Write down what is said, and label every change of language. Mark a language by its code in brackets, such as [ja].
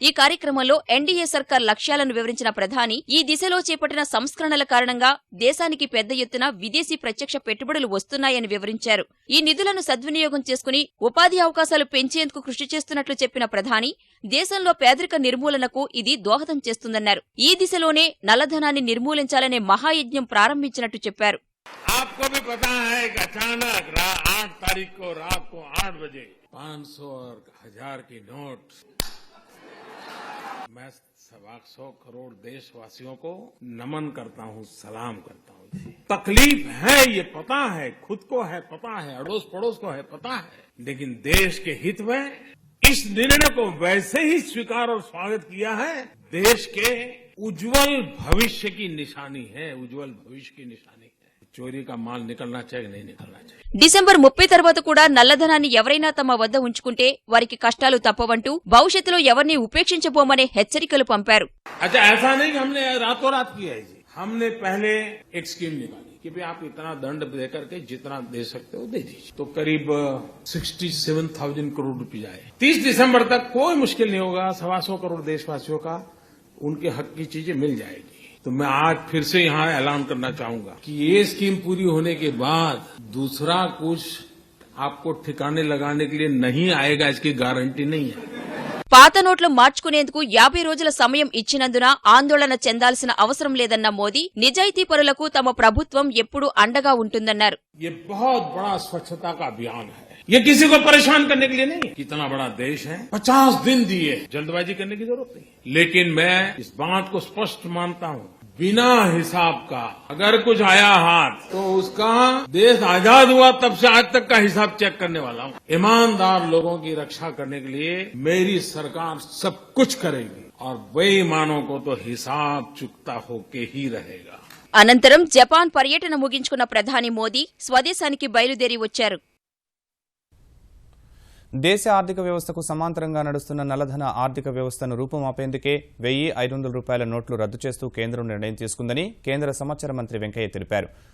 [te] ఈ కార్యక్రమంలో ఎన్డీఏ సర్కార్ లక్ష్యాలను వివరించిన ప్రధాని ఈ దిశలో చేపట్టిన సంస్కరణల కారణంగా దేశానికి పెద్ద ఎత్తున విదేశీ ప్రత్యక్ష పెట్టుబడులు వస్తున్నాయని వివరించారు. ఈ నిధులను సద్వినియోగం చేసుకుని ఉపాధి అవకాశాలు పెంచేందుకు కృషి చేస్తున్నట్లు చెప్పిన ప్రధాని దేశంలో పేదరిక నిర్మూలనకు ఇది దోహదం చేస్తుందన్నారు. ఈ దిశలోనే నల్లధనాన్ని నిర్మూలించాలనే మహాయజ్ఞం ప్రారంభించినట్టు చెప్పారు. [hi] आपको भी पता है कि अचानक 8 तारीख को रात को 8 बजे 500 और 1000 की नोट, मैं 125 करोड़ देशवासियों को नमन करता हूँ, सलाम करता हूँ। तकलीफ है, ये पता है, खुद को है पता है, अड़ोस पड़ोस को है पता है, लेकिन देश के हित में इस निर्णय को वैसे ही स्वीकार और स्वागत किया है। देश के उज्जवल भविष्य की निशानी है, उज्जवल भविष्य की निशानी है। चोरी का माल निकलना चाहिए, नहीं निकलना चाहिए. [te] డిసెంబర్ 30 తర్వాత కూడా నల్లధనాన్ని ఎవరైనా తమ వద్ద ఉంచుకుంటే వారికి కష్టాలు తప్పవంటూ భవిష్యత్తులో ఎవరిని ఉపేక్షించబోమనే హెచ్చరికలు పంపారు. [hi] अच्छा, ऐसा नहीं कि हमने रातों रात किया है जी. हमने पहले एक स्कीम निकाली कि भाई आप इतना दंड दे करके जितना दे सकते हो दे दीजिए. तो करीब 67,000 करोड़ रुपए आए. 30 दिसंबर तक कोई मुश्किल नहीं होगा, 125 करोड़ देशवासियों का उनके हक की चीजें मिल जाएगी. तो मैं आज फिर से यहाँ ऐलान करना चाहूंगा कि ये स्कीम पूरी होने के बाद दूसरा कुछ आपको ठिकाने लगाने के लिए नहीं आएगा, इसकी गारंटी नहीं है. [te] పాత నోట్లు మార్చుకునేందుకు 50 రోజుల సమయం ఇచ్చినందున ఆందోళన చెందాల్సిన అవసరం లేదన్న మోదీ నిజాయితీ పరులకు తమ ప్రభుత్వం ఎప్పుడూ అండగా ఉంటుందన్నారు. [hi] ये बहुत बड़ा स्वच्छता का अभियान है, ये किसी को परेशान करने के लिए नहीं. कितना बड़ा देश है, 50 दिन दिए, जल्दबाजी करने की जरूरत नहीं. लेकिन मैं इस बात को स्पष्ट मानता हूँ, बिना हिसाब का अगर कुछ आया हाथ तो उसका देश आजाद हुआ तब से आज तक का हिसाब चेक करने वाला हूँ. ईमानदार लोगों की रक्षा करने के लिए मेरी सरकार सब कुछ करेगी और बेईमानों को तो हिसाब चुकता होके ही रहेगा. [te] అనంతరం జపాన్ పర్యటన ముగించుకున్న ప్రధాని మోదీ స్వదేశానికి బయలుదేరి వచ్చారు. దేశ ఆర్థిక వ్యవస్థకు సమాంతరంగా నడుస్తున్న నల్లధన ఆర్థిక వ్యవస్థను రూపుమాపేందుకే 1,500 రూపాయల నోట్లు రద్దు చేస్తూ కేంద్రం నిర్ణయం తీసుకుందని కేంద్ర సమాచార మంత్రి వెంకయ్య తెలిపారు.